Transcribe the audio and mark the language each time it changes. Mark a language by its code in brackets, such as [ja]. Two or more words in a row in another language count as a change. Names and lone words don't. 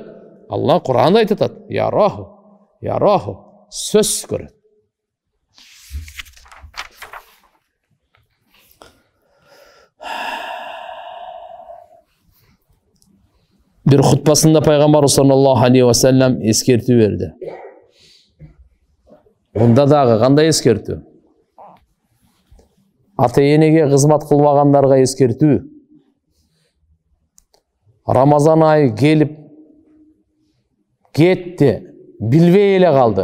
[ky] Алла Кур'анда айтып атат: яраху, сөз көрөт. Bir хутбасында пайгамбар [ar] صلى الله عليه وسلم [ky] эскертүү берди. Онда дагы кандай эскертүү? Ата-энеге кызмат кылбагандарга эскертүү. Рамазан айы келип кетти, билбей эле калды.